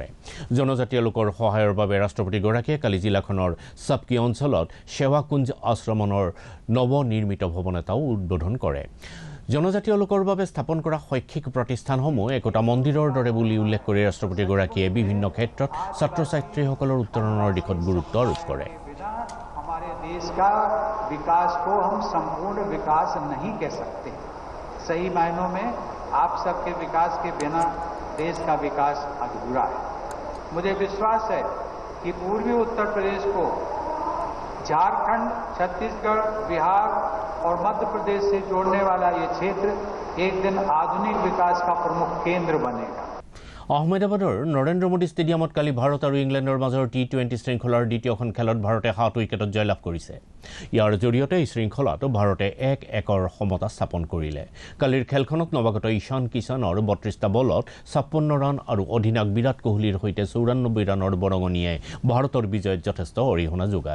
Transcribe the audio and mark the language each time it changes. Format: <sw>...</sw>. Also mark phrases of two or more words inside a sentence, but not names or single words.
<as>জনজাতীয় লোকৰ সহায়ৰ বাবে ৰাষ্ট্ৰপতিগৰাকীয়ে কালি জিলাখনৰ চাপকি অঞ্চলত সেৱাকুঞ্জ আশ্ৰমনৰ নৱনিৰ্মিত ভৱন এটাও উদ্বোধন কৰে। জনজাতীয় লোকৰ বাবে স্থাপন কৰা শৈক্ষিক প্ৰতিষ্ঠানসমূহ একোটা মন্দিৰৰ দৰে বুলি উল্লেখ কৰি ৰাষ্ট্ৰপতিগৰাকীয়ে বিভিন্ন ক্ষেত্ৰত ছাত্ৰ ছাত্ৰীসকলৰ উত্তৰণৰ দিশত গুৰুত্ব আৰোপ কৰে।</as> <hi>हमारे देश का विकास को हम संपूर्ण विकास नहीं कह सकते। सही मायनों में आप सबके विकास के बिना देश का विकास अधूरा है। मुझे विश्वास है कि पूर्वी उत्तर प्रदेश को झारखंड, छत्तीसगढ़, बिहार और मध्य प्रदेश से जोड़ने वाला ये क्षेत्र एक दिन आधुनिक विकास का प्रमुख केंद्र बनेगा।</hi> <as>আহমেদাবাদৰ নৰেন্দ্ৰ মোদী ষ্টেডিয়ামত কালি ভাৰত আৰু ইংলেণ্ডৰ মাজৰ টি20 শৃংখলাৰ দ্বিতীয়খন খেলত ভাৰতে 7 উইকেটত জয়লাভ কৰিছে। ইয়াৰ জৰিয়তে এই শৃংখলাত ভাৰতে 1-1 সমতা স্থাপন কৰিলে। কালিৰ খেলখনত নৱাগত ঈশান কিষাণৰ 32টা বলত 56 ৰান আৰু অধিনায়ক বিৰাট কোহলিৰ সৈতে 94 ৰানৰ বৰঙণিয়ে ভাৰতৰ বিজয়ত যথেষ্ট অৰিহণা যোগায়।</as>